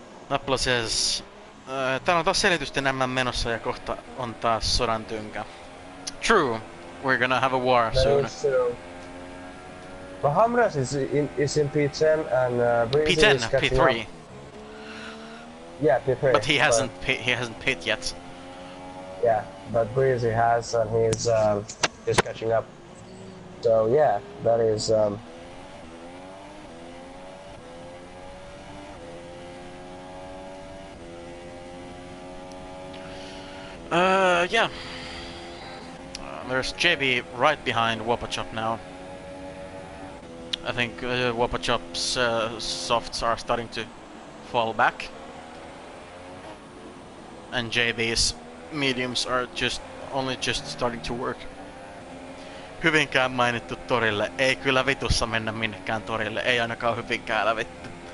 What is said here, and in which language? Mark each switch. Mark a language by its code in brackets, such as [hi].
[en] Nappula says, [fi] täällä on taas selitysten MM menossa ja kohta on taas sodan tynkä. [en] True, we're gonna have a war soon. But Hamras is in P10 and Breezy P10, is catching P3. up. Yeah, P3. But he hasn't pit yet. Yeah, but Breezy has, and he's catching up. So yeah, that is. Yeah. There's JB right behind Wapachop now. I think Wapachop's softs are starting to fall back. And JB's mediums are only just starting to work. [fi] Hyvinkään mainittu torille. Ei kyllä vitussa mennä minnekään torille. Ei ainakaan Hyvinkäällä vittu.